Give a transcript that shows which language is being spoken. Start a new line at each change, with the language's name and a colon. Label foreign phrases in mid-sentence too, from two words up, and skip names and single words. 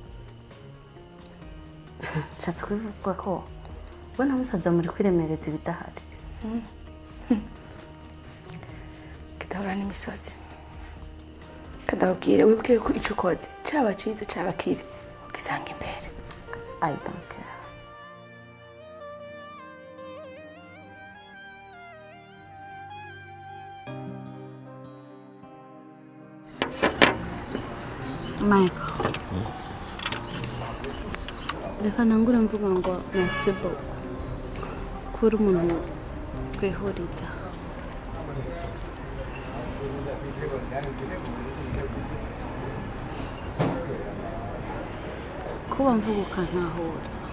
Rundi: Ushatse kuvuga ko bona musaza muri kwiremereza ibidahari. Kitahura n'imisozi. Kadabwire wibuke ko ico ukoze caba ciza caba kibi ukisanga imbere.
English: I don't care. Michael.
Rundi: Reka nangura mvuga ngo
French: merci beaucoup.
Rundi: Kuri umuntu twihuriza. Kuba mvuga ukantahura.